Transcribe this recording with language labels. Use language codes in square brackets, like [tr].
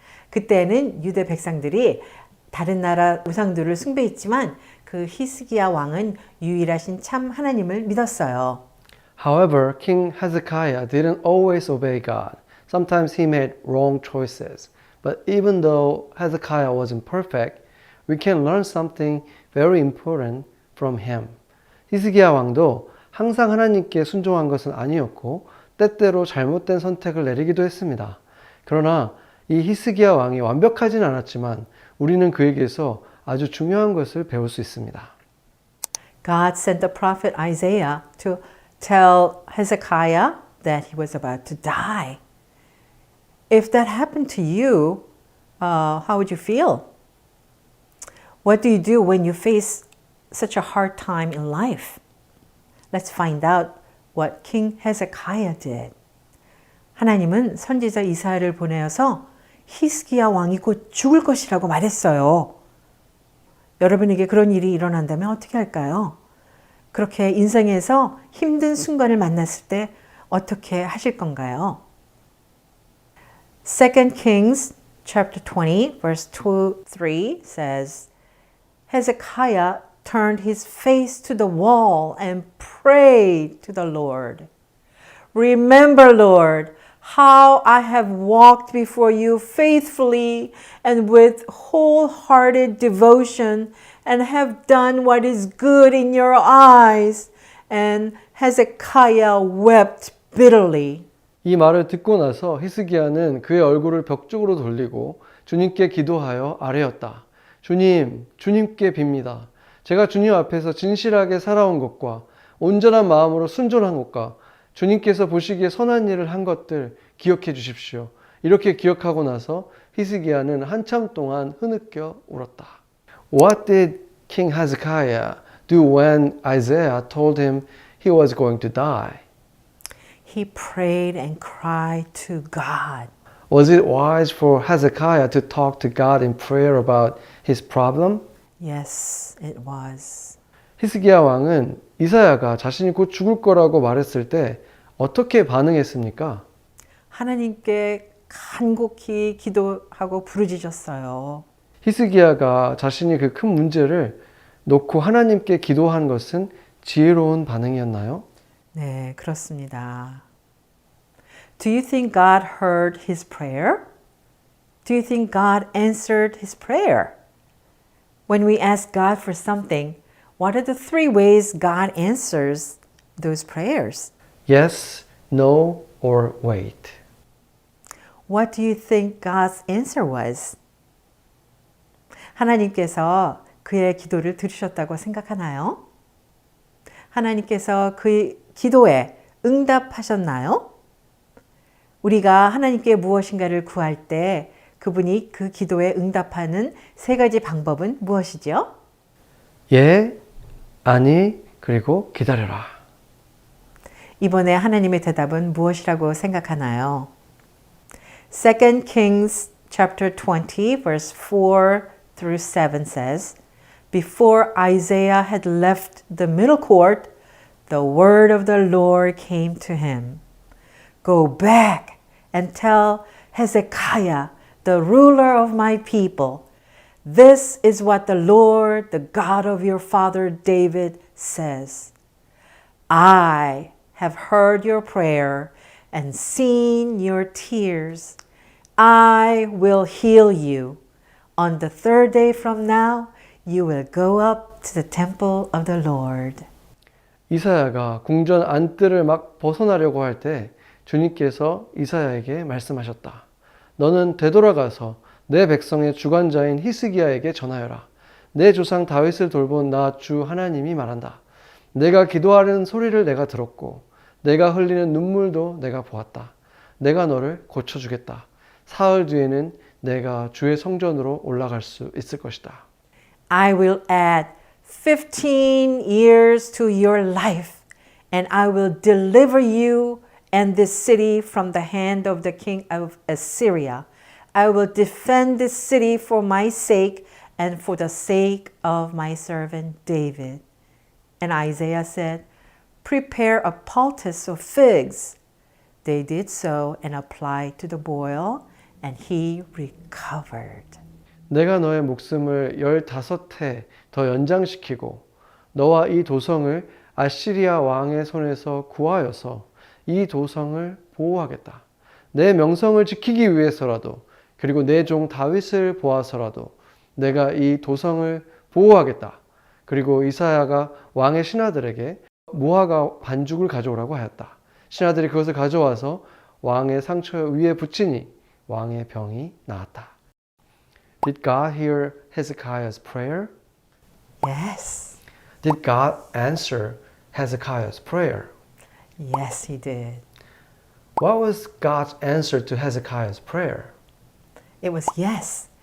[ko] 그때는 유대 백성들이 다른 나라 우상들을 숭배했지만 그 히스기야 왕은 유일하신 참 하나님을 믿었어요. [en] However, King Hezekiah didn't always obey God. Sometimes he made wrong choices. But even though Hezekiah wasn't perfect, we can learn something very important from him. [ko] 히스기야 왕도 항상 하나님께 순종한 것은 아니었고 때때로 잘못된 선택을 내리기도 했습니다. 그러나 이 히스기야 왕이 완벽하진 않았지만 우리는 그에게서 아주 중요한 것을 배울 수 있습니다. [en] God sent the prophet Isaiah to tell Hezekiah that he was about to die. If that happened to you, how would you feel? What do you do when you face such a hard time in life? Let's find out what King Hezekiah did. [ko] 하나님은 선지자 이사야를 보내어서 히스기야 왕이 곧 죽을 것이라고 말했어요. 여러분에게 그런 일이 일어난다면 어떻게 할까요? 그렇게 인생에서 힘든 순간을 만났을 때 어떻게 하실 건가요? [en] 2 Kings chapter 20 verse 2-3 says, Hezekiah turned his face to the wall and prayed to the Lord. Remember, Lord, how I have walked before you faithfully and with wholehearted devotion and have done what is good in your eyes. And Hezekiah wept bitterly. [ko] 이 말을 듣고 나서 히스기야는 그의 얼굴을 벽 쪽으로 돌리고 주님께 기도하여 아뢰었다. 주님, 주님께 빕니다. 제가 주님 앞에서 진실하게 살아온 것과 온전한 마음으로 순종한 것과 주님께서 보시기에 선한 일을 한 것들 기억해 주십시오. 이렇게 기억하고 나서 히스기야는 한참 동안 흐느껴 울었다. [en] What did King Hezekiah do when Isaiah told him he was going to die? He prayed and cried to God. Was it wise for Hezekiah to talk to God in prayer about his problem? Yes, it was. [ko] 히스기야 왕은 이사야가 자신이 곧 죽을 거라고 말했을 때 어떻게 반응했습니까? 하나님께 간곡히 기도하고 부르짖었어요. 히스기야가 자신이 그 큰 문제를 놓고 하나님께 기도한 것은 지혜로운 반응이었나요? 네, 그렇습니다. [en] Do you think God heard his prayer? Do you think God answered his prayer? When we ask God for something, what are the three ways God answers those prayers? Yes, no, or wait. What do you think God's answer was? [ko] 하나님께서 그의 기도를 들으셨다고 생각하나요? 하나님께서 그의 기도에 응답하셨나요? 우리가 하나님께 무엇인가를 구할 때 그분이 그 기도에 응답하는 세 가지 방법은 무엇이죠? 예, 아니, 그리고 기다려라. 이번에 하나님의 대답은 무엇이라고 생각하나요? [en] 2 Kings chapter 20 verse 4 through 7 says, Before Isaiah had left the middle court, the word of the Lord came to him. Go back and tell Hezekiah, the ruler of my people, this is what the Lord, the God of your father David, says. I have heard your prayer and seen your tears. I will heal you. On the third day from now, you will go up to the temple of the Lord. [ko] 이사야가 궁전 안뜰을 막 벗어나려고 할 때 주님께서 이사야에게 말씀하셨다. 너는 되돌아가서 내 백성의 주관자인 히스기야에게 전하여라. 내 조상 다윗을 돌본 나 주 하나님이 말한다. 내가 기도하는 소리를 내가 들었고 내가 흘리는 눈물도 내가 보았다. 내가 너를 고쳐주겠다. 사흘 뒤에는 내가 주의 성전으로 올라갈 수 있을 것이다. [en] I will add 15 years to your life, and I will deliver you and this city from the hand of the king of Assyria. I will defend this city for my sake and for the sake of my servant David. And Isaiah said, Prepare a poultice of figs. They did so and applied to the boil, and he recovered. [ko] 내가 너의 목숨을 15해 더 연장시키고 너와 이 도성을 아시리아 왕의 손에서 구하여서 이 도성을 보호하겠다. 내 명성을 지키기 위해서라도 그리고 내 종 다윗을 보아서라도 내가 이 도성을 보호하겠다. 그리고 이사야가 왕의 신하들에게 무화과 반죽을 가져오라고 하였다. 신하들이 그것을 가져와서 왕의 상처 위에 붙이니 왕의 병이 나았다. [en] Did God hear Hezekiah's prayer? Yes, Did God answer Hezekiah's prayer? yes, he did. What was God's answer to Hezekiah's prayer? It was yes.